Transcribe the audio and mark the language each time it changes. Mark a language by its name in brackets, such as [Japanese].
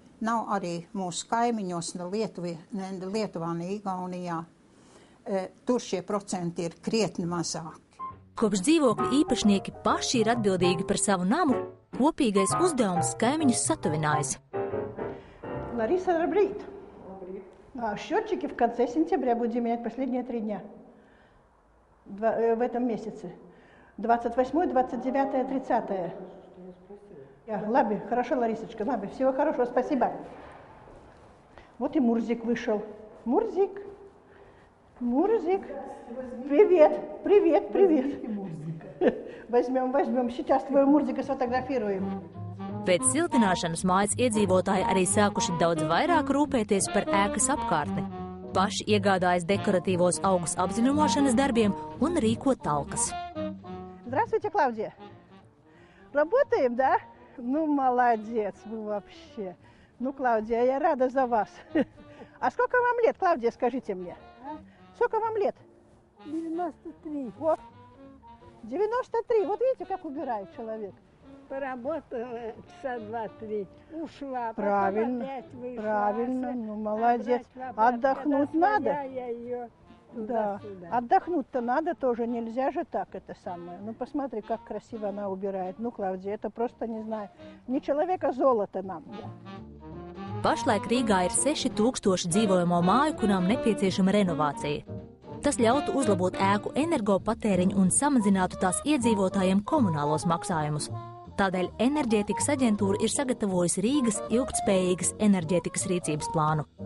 [Latvian] Nav arī mūsu kaimiņos, ne Lietuvā, ne Igaunijā. Tur šie procenti ir krietni mazāki. Kopš dzīvokļu īpašnieki paši ir atbildīgi par savu namu, kopīgais uzdevums kaimiņus satuvinājas. [Russian] Лариса, добрый. Счетчики в конце сентября будем менять последние 3 дня. В этом месяце. 28, 29, 30. Лаби, хорошо, Ларисочка, Лаби, всего хорошего, спасибо. Вот и Мурзик вышел. Мурзик. Привет. Возьмем. Сейчас твою Мурзика сфотографируем. [Latvian] Pēc siltināšanas mājas iedzīvotāji arī sākuši daudz vairāk rūpēties par ēkas apkārtni. Paši iegādājas dekoratīvos augus apziņošanas darbiem un rīko talkas. [Russian] Здравствуйте, Клавдия. Работаем, да? Ну, молодец вы вообще. Ну, Клавдия, я рада за вас. А сколько вам лет, Клавдия, скажите мне? Сколько вам лет? 93. О, 93. Вот видите, как убирает человек. Поработала часа 2-3, ушла. Правильно, потом опять вышла. правильно, ну молодец. Отдохнуть надо. Я ее Да, отдохнуть-то надо тоже, нельзя же так это самое. Ну посмотри, как красиво она убирает. Ну, Клавдия, это просто, не знаю, не человека, золото нам. [Latvian] Pašlaik Rīgā ir 6000 dzīvojamo māju, kurām nepieciešama renovācija. Tas ļautu uzlabot ēku energopatēriņu un samazinātu tās iedzīvotājiem komunālos maksājumus. Tādēļ enerģētikas aģentūra ir sagatavojusi Rīgas ilgtspējīgas enerģētikas rīcības plānu.